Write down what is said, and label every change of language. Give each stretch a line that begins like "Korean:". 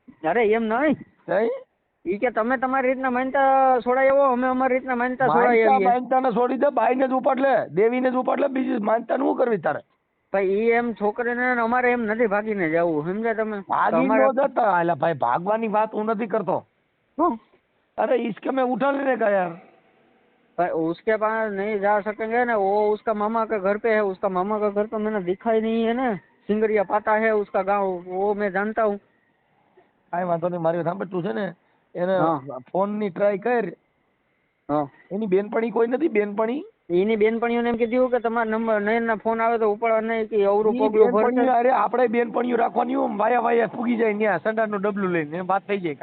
Gujarati: અરે એમ નહીં, ઈ કે તમે તમારી રીતના માનતા છોડાય આવો, અમે અમારી રીતના માનતા છોડાય આવીએ. માનતા ને છોડી દે, બાઈને જ ઉપાડ લે, દેવીને જ ઉપાડ લે, બીજી માનતા નું કરવી તારે? ભાઈ ઈ એમ છોકરીને અમારે એમ નથી ભાગીને જવું, સમજ્યા તમે? ભાગી નો જતા એટલે ભાઈ ભાગવાની વાત હું નથી કરતો.
Hindi: अरे इसके में उठा लेने का यार। भाई उसके पास नहीं जा सकेंगे ना, वो उसका मामा का घर पे है, उसका मामा का घर तो मैंने दिखा ही नहीं है ना, सिंगरिया पाता है उसका गांव, वो मैं जानता हूँ.
Gujarati: કાઈ વાંધો નહીં, મારી સાંભળ, તું છે ને એને ફોન ની ટ્રાય કર. એની બેનપણી કોઈ નથી? બેનપણી એની બેનપણીઓને એમ કીધું કે તમારા નંબર નયન ના ફોન આવે તો ઉપાડવા નહીં, કે અવરું પગલું ભરશે. અરે આપણે બેનપણીઓ રાખવાની, વાયા વાયા ફૂગી જાય ત્યાં સંડાસ નું ડબલું લઈને વાત થઈ જાય.